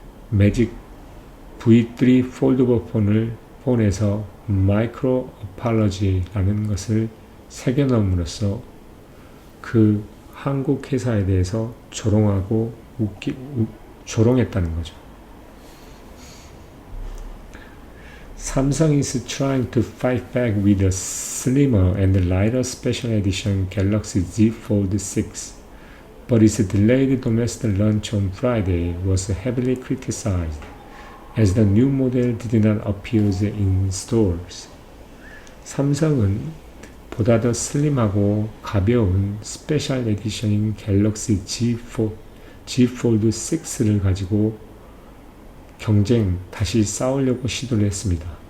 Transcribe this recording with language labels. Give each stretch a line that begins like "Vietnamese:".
Korean: 매직 V3 폴더블 폰에서 마이크로 어팔러지라는 것을 새겨넣음으로써 그 한국 회사에 대해서 조롱하고 조롱했다는 거죠.
English: Samsung is trying to fight back with a slimmer and lighter special edition Galaxy Z Fold 6, but its delayed domestic launch on Friday was heavily criticized, as the new model did not appear in stores.
Korean: 삼성은 보다 더 슬림하고 가벼운 스페셜 에디션인 갤럭시 Z Fold 6를 가지고 다시 싸우려고 시도를 했습니다.